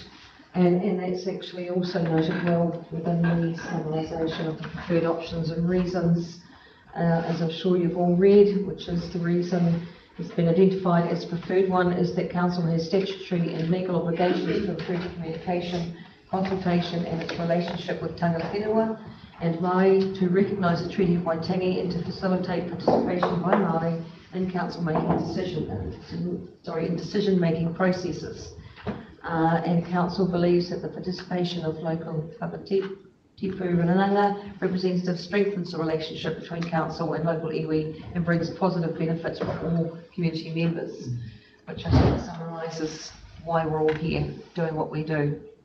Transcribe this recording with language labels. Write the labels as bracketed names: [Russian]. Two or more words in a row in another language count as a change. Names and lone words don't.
[English] And that's actually also noted well within the summarisation of the preferred options and reasons, as I'm sure you've all read, which is the reason it's been identified as preferred one is that Council has statutory and legal obligations to improve communication, consultation and its relationship with [Māori] tanga whenua [English] and Māori, to recognise the Treaty of Waitangi and to facilitate participation by Māori in decision-making processes. And Council believes that the participation of local Whakatipu Rananga representatives strengthens the relationship between Council and local iwi and brings positive benefits for all community members, which I think summarises why we're all here doing what we do.